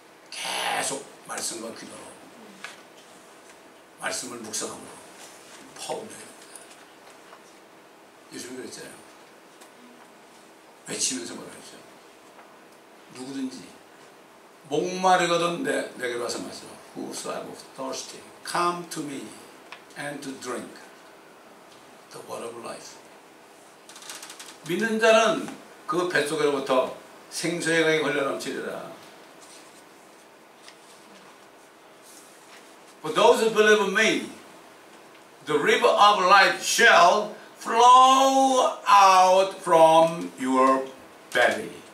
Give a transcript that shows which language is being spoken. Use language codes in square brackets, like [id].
[ko] 계속 말씀과 기도로, 말씀을 묵상함으로 퍼오면 됩니다. 요즘 그랬잖아요. 외치면서 뭐라 그랬죠? 누구든지 목마르거든 내게로 와서 마시라. [en] Whosoever thirsty, come to me and to drink the water of life. [ko] 믿는 자는 그 뱃속으로부터 생수의 강이 흘러 넘치리라. [en] For those who believe in me, the river of life shall flow out from your belly.